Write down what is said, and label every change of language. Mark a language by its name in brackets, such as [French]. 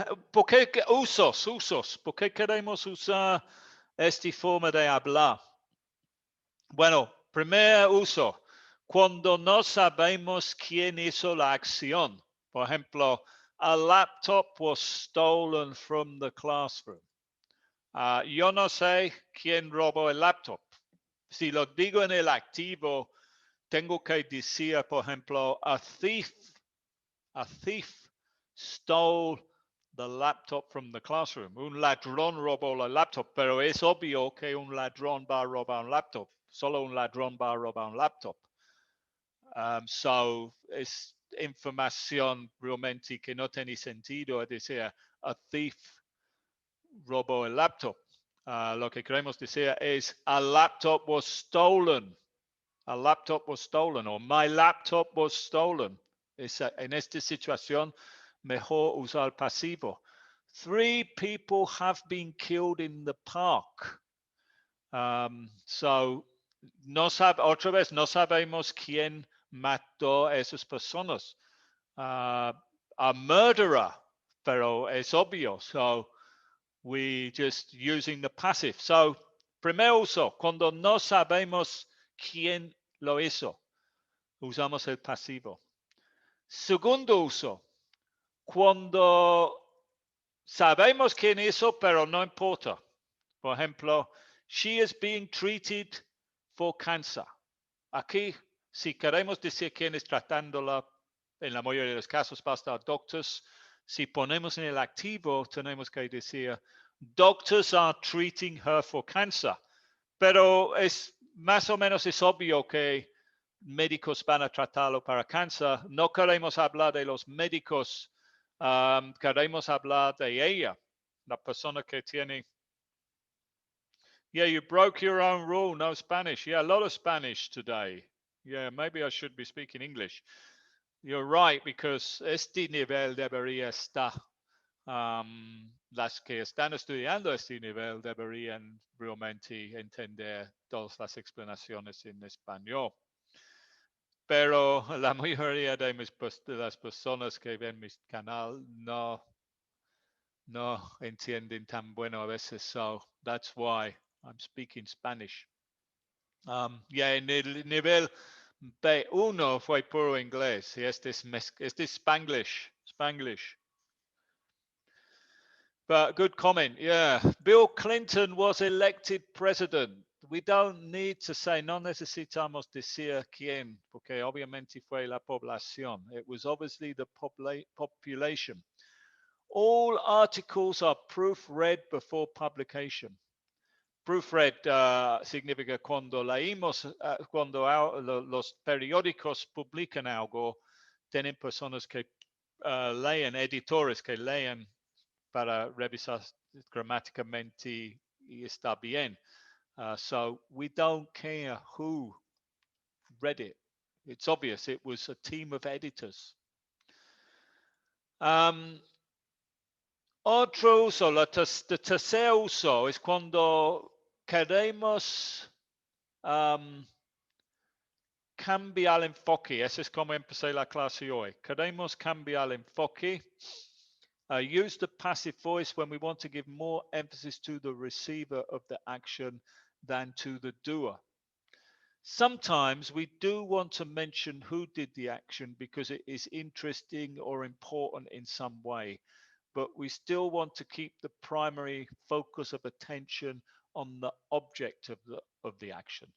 [Spanish] ¿Por qué usos? ¿Por qué queremos usar esta forma de hablar? Bueno, primer uso, cuando no sabemos quién hizo la acción. Por ejemplo, [English] a laptop was stolen from the classroom. [Spanish] Yo no sé quién robó el laptop. Si lo digo en el activo, tengo que decir, por ejemplo, [English] a thief stole the laptop from the classroom. [Spanish] Un ladrón robó la laptop, pero es obvio que un ladrón va a robar un laptop. Solo un ladrón va a robar un laptop. So es información realmente que no tiene sentido. Es decir, a thief robó el laptop. Lo que queremos decir es [English] a laptop was stolen. A laptop was stolen, or my laptop was stolen. [Spanish] En esta situación, mejor usar pasivo. [English] 3 people have been killed in the park. [Spanish] So, otra vez, no sabemos quién mató a esas personas. A murderer, pero es obvio. [English] So, we just using the passive. [Spanish] So, primer uso, cuando no sabemos quién lo hizo, usamos el pasivo. Segundo uso, cuando sabemos quién hizo, pero no importa. Por ejemplo, [English] she is being treated for cancer. [Spanish] Aquí, si queremos decir quién es tratándola, en la mayoría de los casos basta doctors. Si ponemos en el activo, tenemos que decir, [English] doctors are treating her for cancer. [Spanish] Pero es más o menos es obvio que médicos van a tratarlo para cáncer. No queremos hablar de los médicos, queremos hablar de ella, la persona que tiene. [English] Yeah, you broke your own rule, no Spanish. Yeah, a lot of Spanish today. Yeah, maybe I should be speaking English. You're right, because [Spanish] este nivel debería estar. Las que están estudiando este nivel deberían realmente entender todas las explanaciones en español. Pero la mayoría de las personas que ven mi canal no entienden tan bueno a veces. [English] So that's why I'm speaking Spanish. [Spanish] Yeah, en el nivel B1 fue puro inglés. Y este es Spanglish. [English] But good comment. Yeah. Bill Clinton was elected president. We don't need to say, [Spanish] no necesitamos decir quién, porque obviamente fue la población. [English] It was obviously the population. All articles are proofread before publication. [Spanish] Proofread significa cuando leímos, cuando los periódicos publican algo, tienen personas que leen, editores que leen para revisar gramáticamente y está bien. [English] So we don't care who read it. It's obvious it was a team of editors. [Spanish] Otro uso, el tercer uso es cuando queremos cambiar el enfoque. Eso es como empecé la clase hoy. Queremos cambiar el enfoque. [English] Use the passive voice when we want to give more emphasis to the receiver of the action than to the doer. Sometimes we do want to mention who did the action because it is interesting or important in some way, but we still want to keep the primary focus of attention on the object of the action.